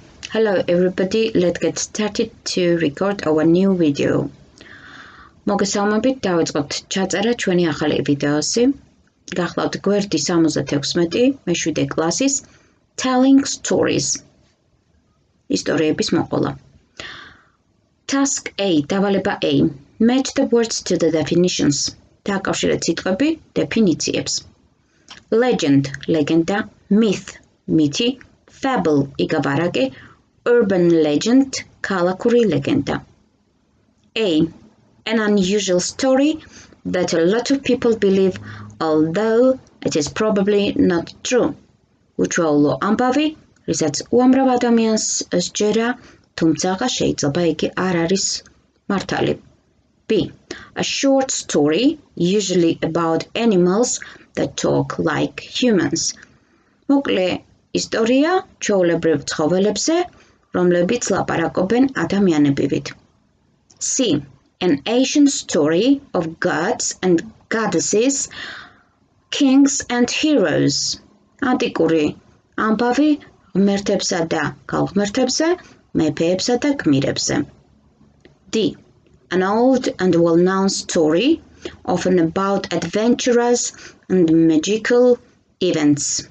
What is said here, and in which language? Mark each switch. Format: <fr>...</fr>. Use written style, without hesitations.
<en>Hello everybody, let's get started to record our new video.</en> <ka>მოგესალმებით, დავიწყოთ ჩაწერა ჩვენი ახალი ვიდეოსი. გახლავთ გვერდი 76, მე-7 კლასის Telling Stories-ისტორიების მოყოლა.</ka> <en>Task A,</en> <ka>დავალება A.</ka> <en>Match the words to the definitions.</en> <ka>დააკავშირეთ სიტყვები დეფინიციებს. Legend, ლეგენდა, myth, მითი, fable, იგავარაკი, urban legend, ქალაქური ლეგენდა.</ka> <en>A. An unusual story that a lot of people believe, although it is probably not true.</en> <ka>უჩვეულო ამბავი, რისაც უამრავ ადამიანს სჯერა, თუმცა შეიძლება იგი არ არის მართალი.</ka> <en>B. A short story, usually about animals that talk like humans.</en> <ka>მოკლე ისტორია ჩვეულებრივ ცხოველებზე, რომლებიც ლაპარაკობენ ადამიანებივით.</ka> <en>C. An ancient story of gods and goddesses, kings and heroes.</en> <ka>ანტიკური ამბავი ღმერთებსა და ქალღმერთებზე, მეფეებსა და გმირებზე.</ka> <en>D. An old and well-known story, often about adventurers and magical events.</en>